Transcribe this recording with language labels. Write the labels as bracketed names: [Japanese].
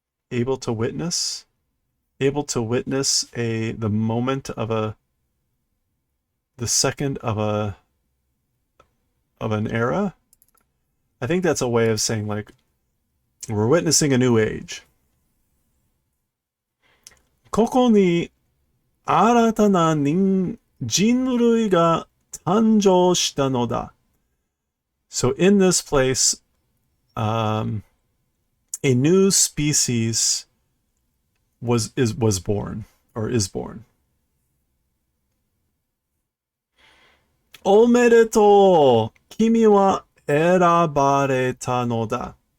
[English] Able to witness the moment of the second of an era. I think that's a way of saying like we're witnessing a new age. [Japanese] ここに新たな人類が誕生したのだ。 [English] So in this place, a new species was born or is born. [Japanese] おめでとう。君は選ばれたのだ.